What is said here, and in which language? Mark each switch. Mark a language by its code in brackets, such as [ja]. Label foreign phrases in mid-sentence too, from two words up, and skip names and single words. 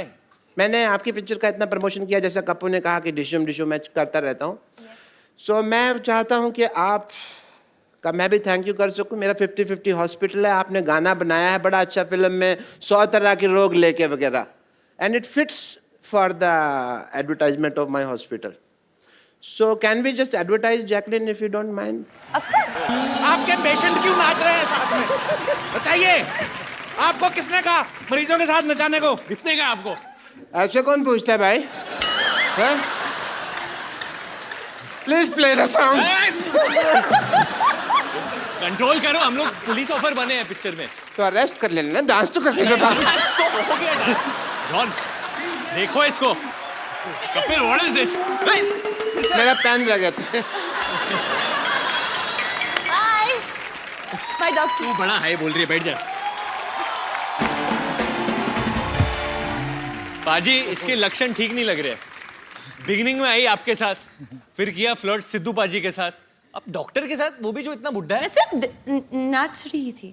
[hi] मैंने आपकी पिक्चर का इतना प्रमोशन किया, जैसा कप्पू ने कहा कि डिशुम मैं करता रहता हूँ। सो मैं चाहता हूँ कि आप का मैं भी [en] thank you [hi] कर सकूँ। मेरा 50-50 हॉस्पिटल है, आपने गाना बनाया है बड़ा अच्छा फिल्म में, 100 तरह के रोग लेके वगैरह, [en] and it fits for the advertisement of my hospital. So can we just advertise Jacqueline if you don't mind? Of course. [hi] आपके पेशेंट क्यों नाच रहे हैं साथ में? बताइए, आपको किसने कहा मरीजों के साथ नचाने को? किसने कहा आपको? ऐसे कौन पूछता है भाई? [en] please play the song. [hi] कंट्रोल करो, हम लोग [en] police offer [hi] बने हैं पिक्चर में। तो अरेस्ट कर लेना, डांस तो करने के बाद। जॉन, देखो इसको। कपिल, [en] what is this? [hi] मेरा पेन रह गया था। [en] Bye. Bye, doctor. [hi] तू बड़ा हाय बोल रही है, बैठ जा। पाजी इसके लक्षण ठीक नहीं लग रहे। बिगिनिंग में आई आपके साथ, फिर किया फ्लर्ट सिद्धू पाजी के साथ, अब डॉक्टर के साथ, वो भी जो इतना बुड्ढा मैं है। सिर्फ नाच रही थी।